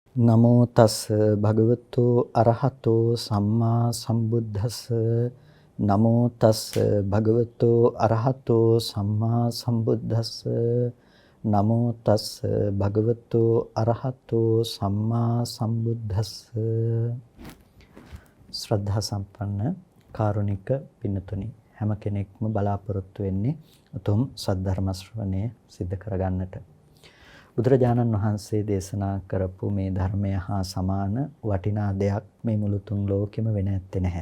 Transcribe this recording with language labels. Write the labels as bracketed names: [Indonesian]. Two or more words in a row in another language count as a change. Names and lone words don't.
[Pali] නමෝ තස් භගවතු අරහතෝ සම්මා සම්බුද්දස්ස නමෝ තස් භගවතු අරහතෝ සම්මා සම්බුද්දස්ස නමෝ තස් භගවතු අරහතෝ සම්මා සම්බුද්දස්ස. [Sinhala] ශ්‍රද්ධා සම්පන්න කාරුණික පින්නතුනි, හැම කෙනෙක්ම බලාපොරොත්තු වෙන්නේ උතුම් සද්ධර්ම ශ්‍රවණය සිද්ධ කරගන්නට. බුදුරජාණන් වහන්සේ දේශනා කරපු මේ ධර්මය හා සමාන වටිනා දෙයක් මේ මුළු තුන් ලෝකෙම වෙන ඇත්තේ නැහැ.